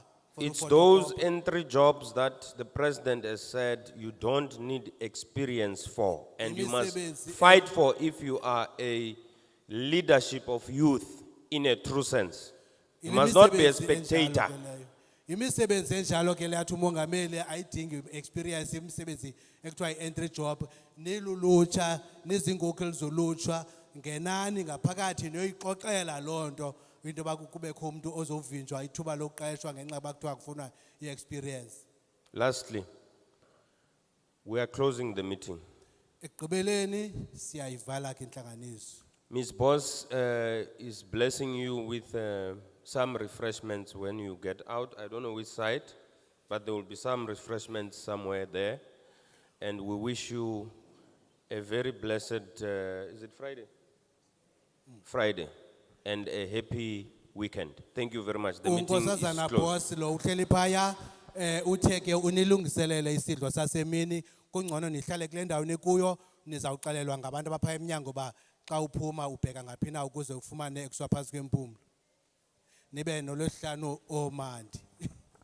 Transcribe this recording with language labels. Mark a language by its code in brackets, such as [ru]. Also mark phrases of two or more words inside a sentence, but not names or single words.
[en] It's those entry jobs that the president has said you don't need experience for, and you must fight for if you are a leadership of youth in a true sense. You must not be a spectator. [xh] Imisebenzi enjalo ke leyathi umongameli ayidingi experience imisebenzi ekuthiwa i- [en] entry job [xh] nilulutsha nizinkokheli zolutsha ngenani ngaphakathi niyoyixoxela loo nto into yoba kubekho umuntu ozovinjwa ithuba lokuqeshwa ngenxa yoba kuthiwa kufunwa i-experience. [en] Lastly, we are closing the meeting. [xh] Ekugqibeleni siyayivala ke intlanganiso. [en] Ms. Boss is blessing you with some refreshments when you get out. I don't know which side, but there will be some refreshments somewhere there. And we wish you a very blessed, is it Friday? Friday, and a happy weekend. Thank you very much. The meeting is [xh] Unkosazana [en] closed. [xh] boss lo uhleli phaya utheke unilungiselele isidlo sasemini kungcono nihlale kule ndawo nikuyo nizawuxelelwa ngabantu abapha eminyango ba xa uphuma ubheka ngaphi na ukuze ufumane ekswa phantsi kwempumlo nibe nolwesihlanu omandi.